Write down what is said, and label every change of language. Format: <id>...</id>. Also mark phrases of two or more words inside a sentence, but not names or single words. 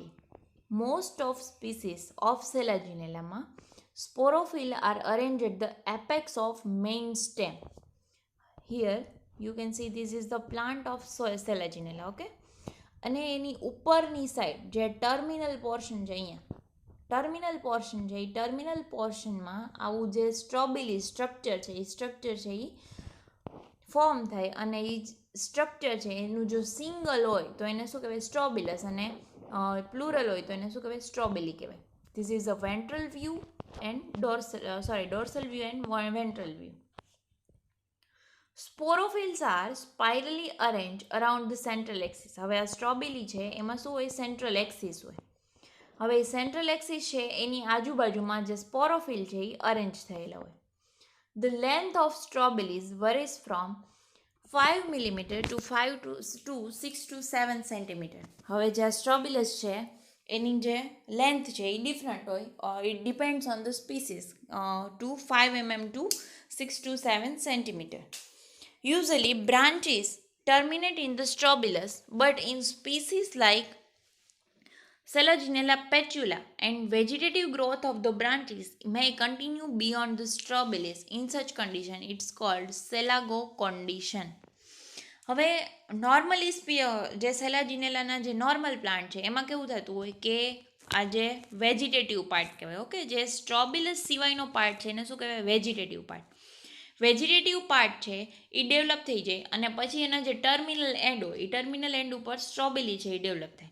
<en>Most of species of Selaginella sporophyll are arranged at the apex of main stem. Here you can see this is the plant of Selaginella, okay?</en> <gu>અને એની ઉપરની સાઈડ જે</gu> <en>terminal portion</en> <gu>છે, અહીંયા</gu> <en>terminal portion</en> <gu>છે, એ ટર્મિનલ પોર્શનમાં આવું જે</gu> <en>strobili structure</en> <gu>છે એ ફોર્મ થાય, અને એ સ્ટ્રક્ચર છે એનું જો સિંગલ હોય તો એને શું કહેવાય? સ્ટ્રોબિલસ, અને પ્લુરલ હોય તો એને શું કહેવાય? સ્ટ્રોબિલી કહેવાય.</gu> <en>This is a ventral view and dorsal view and ventral view. Sporophylls are spirally arranged around the central axis.</en> <gu>હવે આ સ્ટ્રોબિલી છે એમાં શું હોય?</gu> <en>central axis</en> <gu>હોય. હવે</gu> <en>central axis</en> <gu>છે એની આજુબાજુમાં જે સ્પોરોફિલ છે એ અરેન્જ થયેલા હોય.</gu> <en>The length of strobilis varies from 5 mm to 6 to 7 cm.</en> <gu>હવે જે આ સ્ટ્રોબિલસ છે એની જે લેન્થ છે એ ડિફરન્ટ હોય.</gu> <en>It depends on the species to 5 mm to 6 to 7 cm. Usually branches terminate in the strobilus, but in species like Selaginella petula and vegetative growth of the branches may continue beyond the strobilis. In such condition, it's called selago condition.</en> <gu>હવે નોર્મલી જે સેલાજીનેલાના જે</gu> <en>normal plant</en> <gu>છે એમાં કેવું થતું હોય કે આ જે</gu> <en>vegetative part</en> <gu>કહેવાય, ઓકે, જે સ્ટ્રોબિલસ સિવાયનો પાર્ટ છે એને શું કહેવાય?</gu> <en>Vegetative part. vegetative part</en> <gu>છે એ ડેવલપ થઈ જાય, અને પછી એના જે</gu> <en>terminal end</en> <gu>હોય એ</gu> <en>terminal end</en> <gu>ઉપર સ્ટ્રોબિલી છે એ ડેવલપ થાય.</gu>